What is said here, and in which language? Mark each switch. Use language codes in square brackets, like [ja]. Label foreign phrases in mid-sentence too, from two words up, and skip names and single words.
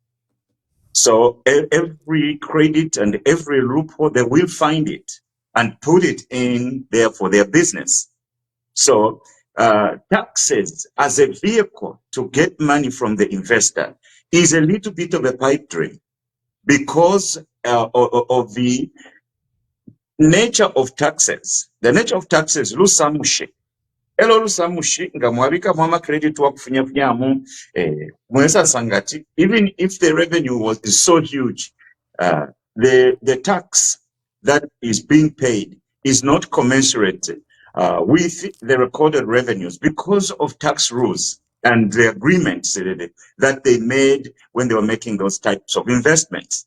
[en] So every credit and every loophole, they will find it and put it in there for their business. So taxes as a vehicle to get money from the investor is a little bit of a pipe dream because of the nature of taxes. The nature of taxes, [bem] lusamushe. Elo lusamushi nga mwabika mwama credit wa kufunyafunyamu mwesa sangati. [en] Even if the revenue is so huge, the tax that is being paid is not commensurate with the recorded revenues because of tax rules and the agreements that they made when they were making those types of investments.